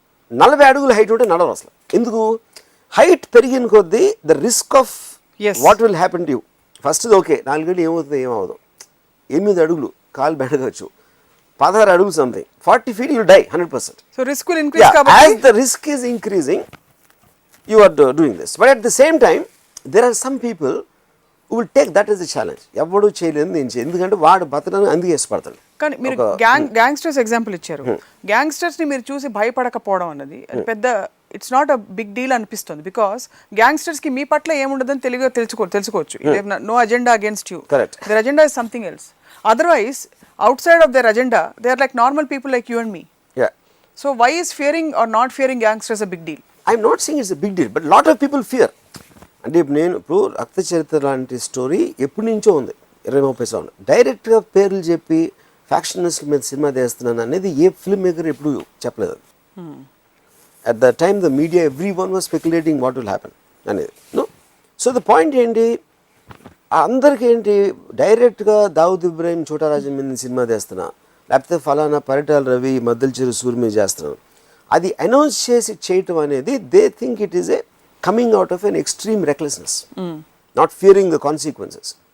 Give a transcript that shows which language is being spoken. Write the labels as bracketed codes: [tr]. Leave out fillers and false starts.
[te] 40 అడుగులు హైట్ ఉంటే నడవరు అసలు. ఎందుకు? హైట్ పెరిగిన కొద్దీ [en] The risk of what will happen to you. [te] First okay 4 అడుగులు ఏమవుతుంది ఏమవుతుంది, 8 అడుగులు కాలు బెడగచ్చు, 16 అడుగులు something, [en] 40 feet you die 100%. So risk will increase [te] kabatti. [en] As the risk is increasing, you are doing this. But at the same time, there are some people who will take that as a challenge. [te] ఎవడు చేయలేదు నేను ఎందుకంటే వాడు బతకడానికి అందుకే ఇష్టపడతాడు. కానీ మీరు గ్యాంగ్స్టర్స్ ఎగ్జాంపుల్ ఇచ్చారు. గ్యాంగ్స్టర్స్ ని మీరు చూసి భయపడకపోవడం అన్నది అది పెద్ద [en] it's not a big deal [te] అనిపిస్తుంది. బికాస్ గ్యాంగ్స్టర్స్ కి మీ పట్ల ఏముండదని తెలుసుకోవచ్చు. [en] No agenda against you, their agenda is something else. [te] Otherwise [en] outside of their agenda they are like normal people like you and me. Yeah. So why is fearing or not fearing gangsters a big deal? I'm not saying it's a big deal, but lot of people fear. [te] అంటే ఇప్పుడు రక్త చరిత్ర లాంటి story ఎప్పటి నుంచో ఉంది, 20-30 సంవత్సరాలు. డైరెక్ట్గా పేర్లు చెప్పి ఫ్యాక్షనల్స్ మీద సినిమా తీస్తున్నాను అనేది ఏ ఫిల్మ్ మేకర్ ఎప్పుడు చెప్పలేదు. [en] At the time the media every one was speculating what will happen అనేది. No, so the point [te] ఏంటి, అందరికీ ఏంటి, డైరెక్ట్గా దావుద్ ఇబ్రాహిం చోటారాజన్ మీద సినిమా తీస్తున్నా, లేకపోతే ఫలానా పరిటాల రవి మద్దెల చెరు సూర్ మీద చేస్తున్నాను, అది అనౌన్స్ చేసి చేయటం అనేది [en] They think it is a coming out of an extreme recklessness, not fearing the consequences.